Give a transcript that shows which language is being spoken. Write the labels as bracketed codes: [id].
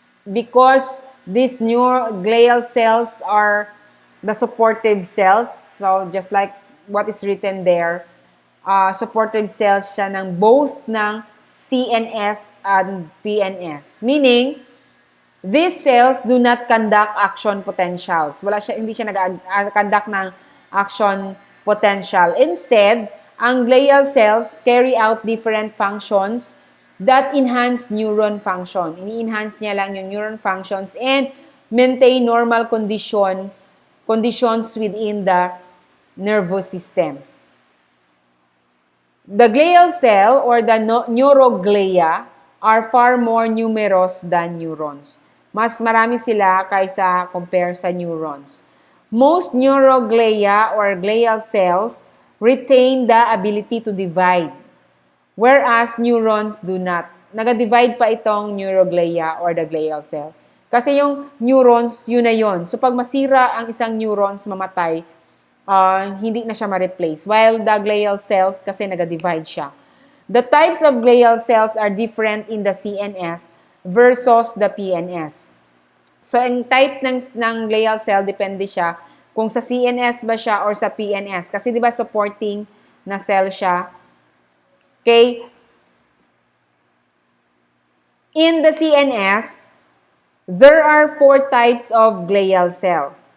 [en] Because these glial cells are the supportive cells. So just like what is written there, supportive cells [tl] siya ng [en] both ng CNS and PNS. Meaning, these cells do not conduct action potentials. [tl] Hindi siya nag-conduct ng action potential. [en] Instead, ang glial cells carry out different functions that enhance neuron function. [tl] Ini-enhance niya lang yung [en] neuron functions and maintain normal conditions within the nervous system. The glial cell or the neuroglia are far more numerous than neurons. [tl] Mas marami sila kaysa compare sa neurons. [en] Most neuroglia or glial cells retain the ability to divide, whereas neurons do not. [tl] Nag-divide pa itong neuroglia or the glial cell. Kasi yung neurons, yun na yun. So pag masira ang isang neurons, mamatay, hindi na siya ma-replace. [en] While the glial cells, [tl] kasi nag-divide siya. [en] The types of glial cells are different in the CNS versus the PNS. [tl] So, ang type ng glial cell, depende siya kung sa CNS ba siya or sa PNS. Kasi di ba supporting na cell siya. Okay? [en] In the CNS, there are 4 types of glial cell.